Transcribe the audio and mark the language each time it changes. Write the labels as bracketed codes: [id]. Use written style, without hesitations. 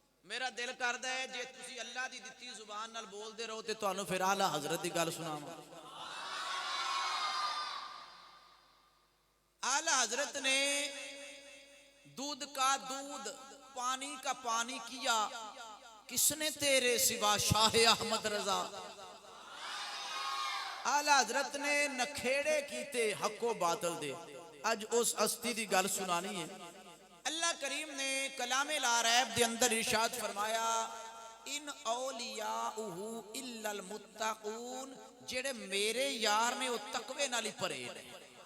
[pa] میرا دل کردا ہے جے تسی اللہ دی دتی زبان نال بول دے رہو تے تانوں پھر اعلی حضرت دی گل سناواں. [ur] اعلی حضرت نے دودھ کا دودھ پانی کا پانی کیا کس نے تیرے سوا شاہ احمد رضا. [pa] اعلی حضرت نے نکھیڑے کیتے حق و باطل دے. اج اس ہستی دی گل سنانی ہے. اللہ کریم نے کلام لا ریب دے اندر ارشاد فرمایا [ar] ان اولیاءہ الا المتقون [pa] جڑے میرے یار نے وہ تقوی نال ہی پرے نے.